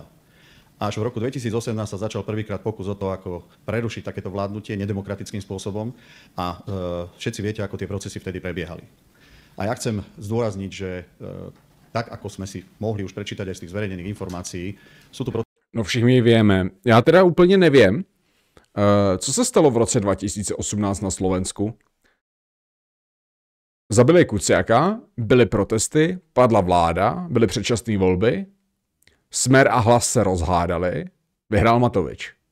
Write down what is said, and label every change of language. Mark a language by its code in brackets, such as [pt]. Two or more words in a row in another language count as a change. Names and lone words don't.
[sk] Až v roku 2018 sa začal prvýkrát pokus o to, ako prerušiť takéto vládnutie nedemokratickým spôsobom a všetci viete, ako tie procesy vtedy prebiehali. A ja chcem zdôrazniť, že tak, ako sme si mohli už prečítať aj z tých zverejnených informácií, sú tu... [cs] No všichni vieme. Já teda úplně nevím, co se stalo v roce 2018 na Slovensku. Zabili Kuciaka, byly protesty, padla vláda, byly předčasné volby, Smer a Hlas se rozhádali, vyhrál Matovič.